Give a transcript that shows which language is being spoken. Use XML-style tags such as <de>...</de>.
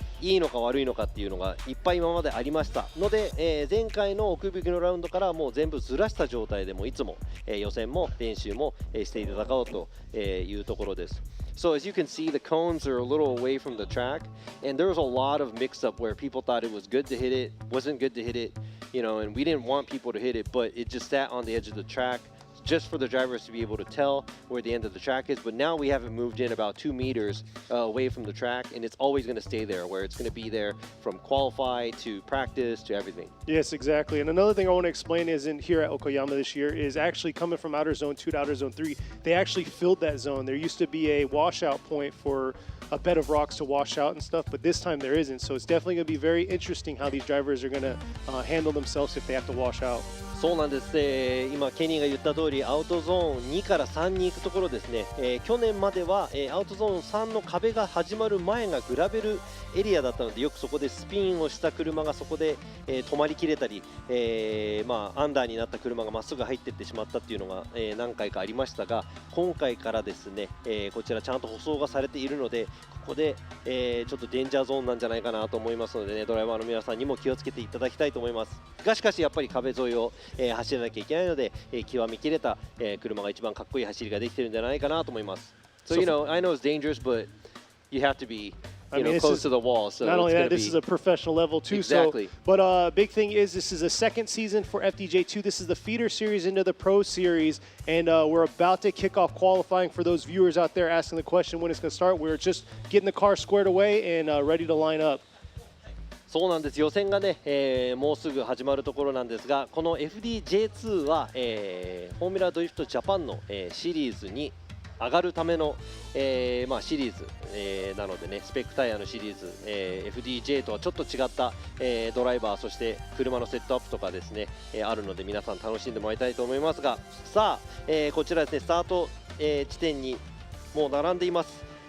<ja>いいのか悪いのかっていうのがいっぱい今までありましたので、前回の奥引きのラウンドからもう全部ずらした状態でもいつも、予選も練習も、していただこうというところです。</ja> <en>So as you can see, the cones are a little away from the track, and there was a lot of mix-up where people thought it was good to hit it, wasn't good to hit it, you know, and we didn't want people to hit it, but it just sat on the edge of the track just for the drivers to be able to tell where the end of the track is. But now we have it moved in about 2 meters away from the track, and it's always going to stay there, where it's going to be there from qualify to practice to everything. Yes, exactly. And another thing I want to explain is in here at Okayama this year is actually coming from outer zone 2 to outer zone 3, they actually filled that zone. There used to be a washout point for a bed of rocks to wash out and stuff, but this time there isn't. So it's definitely going to be very interesting how these drivers are going to handle themselves if they have to wash out.</en> <ja>そうなんです、今ケニーが言った通りアウトゾーン2から3に行くところですね、去年までは、アウトゾーン3の壁が始まる前がグラベルエリアだったので、よくそこでスピンをした車がそこで、止まりきれたり、アンダーになった車がまっすぐ入っていってしまったっていうのが、何回かありましたが、今回からですね、こちらちゃんと舗装がされているので、ここで、ちょっとデンジャーゾーンなんじゃないかなと思いますのでね、ドライバーの皆さんにも気をつけていただきたいと思いますが、しかしやっぱり壁沿いを、走らなきゃいけないので、極み切れた、車が一番かっこいい走りができてるんじゃないかなと思います。</ja> <en>So you know, I know it's dangerous, but you have to be close to the wall. So not only that, this is a professional level too. Exactly. So, but big thing is this is a second season for FDJ2. This is the feeder series into the Pro Series, and we're about to kick off qualifying. For those viewers out there asking the question when it's going to start, we're just getting the car squared away and ready to line up.</en> <ja>そうなんです、予選がね、もうすぐ始まるところなんですが、この FDJ2 は、フォーミュラドリフトジャパンの、シリーズに上がるための、シリーズ、なのでね、スペックタイヤのシリーズ、FDJ とはちょっと違った、ドライバー、そして車のセットアップとかですね、あるので皆さん楽しんでもらいたいと思いますが、さあ、こちらですね、スタート、地点にもう並んでいます。</ja>